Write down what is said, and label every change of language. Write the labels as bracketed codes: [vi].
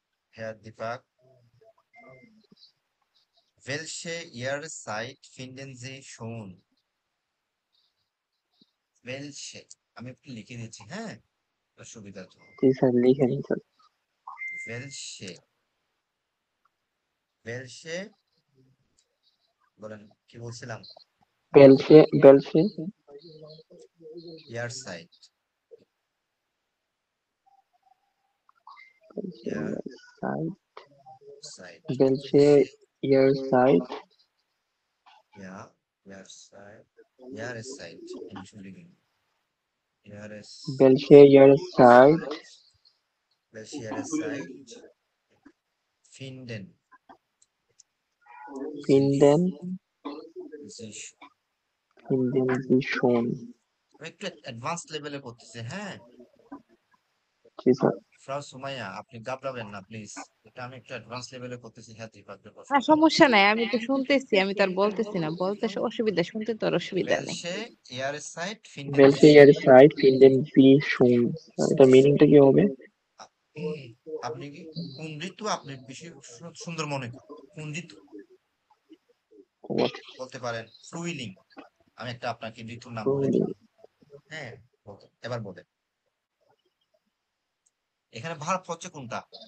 [de] Herr Deepak, welche Jahreszeit finden Sie schon? Welche? [bn] আমি একটু লিখে দিচ্ছি, হ্যাঁ, আপনার সুবিধার জন্য। [hi] जी सर, लिखें सर। [de] Welche? [bn] Welche? বলেন, কি বলছিলাম? [de] Welche Jahreszeit. Jahreszeit? Zeit. Welche Jahreszeit? Ja, Jahreszeit. Jahreszeit. Entschuldigung. Jahreszeit. Welche Jahreszeit Welche Jahreszeit finden finden sich? Sie schon? [bn] আমি একটু অ্যাডভান্স লেভেলে করতেছি, হ্যাঁ। [hi] जी सर। [bn] ফ্রাউ সুমাইয়া, আপনি ঘাবড়াবেন না প্লিজ। এটা আমি একটু অ্যাডভান্স লেভেলে করতেছি, হ্যাঁ, ত্রিপাঠের আর প্রশ্নটা। সমস্যা নাই, আমি তো শুনতেছি, আমি তো আর বলতেছি না। বলতে অসুবিধা, শুনতে তো আর অসুবিধা নেই। [de] Welche Jahreszeit finden Welche Sie? Jahreszeit finden Sie schon? [bn] এটা মিনিংটা কি হবে? আপনি কি কোন ঋতু আপনি বেশি সুন্দর মনে করেন? কোন ঋতু বলতে পারেন? ফ্রুইলিং। আমি একটা আপনাকে ঋতুর নাম বলে দিই। হ্যাঁ, এবার বলেন, এখানে ভার্ব হচ্ছে কোনটা?